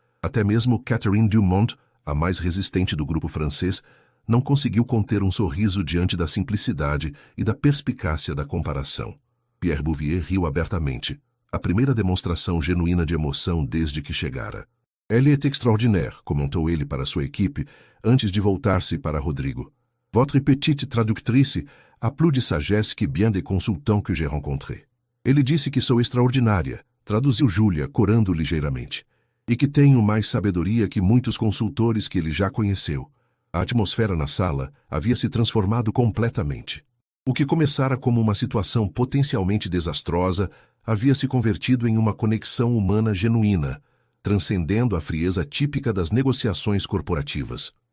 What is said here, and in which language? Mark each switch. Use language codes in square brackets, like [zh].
[pt] Até mesmo Catherine Dumont, a mais resistente do grupo francês, não conseguiu conter um sorriso diante da simplicidade e da perspicácia da comparação. Pierre Bouvier riu abertamente, a primeira demonstração genuína de emoção desde que chegara. [fr] Elle est extraordinaire, [pt] comentou ele para sua equipe, antes de voltar-se para Rodrigo. [fr] Votre petite traductrice a plus de sagesse que bien des consultants que j'ai rencontrés. [pt] Ele disse que sou extraordinária, traduziu Júlia, corando ligeiramente, e que tenho mais sabedoria que muitos consultores que ele já conheceu. A atmosfera na sala havia se transformado completamente. O que começara como uma situação potencialmente desastrosa havia se convertido em uma conexão humana genuína, transcendendo a frieza típica das negociações corporativas.